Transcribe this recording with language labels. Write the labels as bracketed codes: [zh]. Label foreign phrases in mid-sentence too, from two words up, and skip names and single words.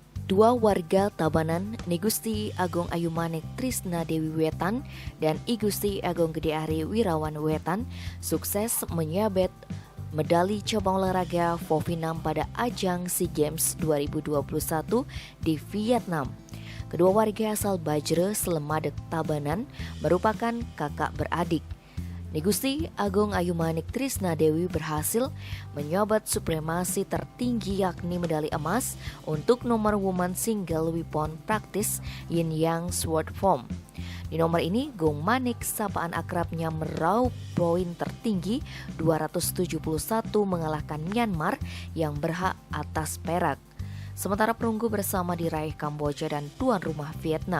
[id] Dua warga Tabanan, Nigusti Agung Ayumanik Trisna Dewi Wetan dan Igusti Agung Gede Ari Wirawan Wetan sukses menyabet medali cabang olahraga Vovinam pada ajang SEA Games 2021 di Vietnam. Kedua warga asal Bajre, Slemadeg, Tabanan merupakan kakak beradik. Nigusti Agung Ayumanik Trisna Dewi berhasil menyabet supremasi tertinggi yakni medali emas untuk nomor [en] woman single weapon practice Yin Yang Sword Form. [id] Di nomor ini, Gong Manik sapaan akrabnya meraup poin tertinggi 271 mengalahkan Myanmar yang berhak atas perak. Sementara perunggu bersama diraih Kamboja dan tuan rumah Vietnam.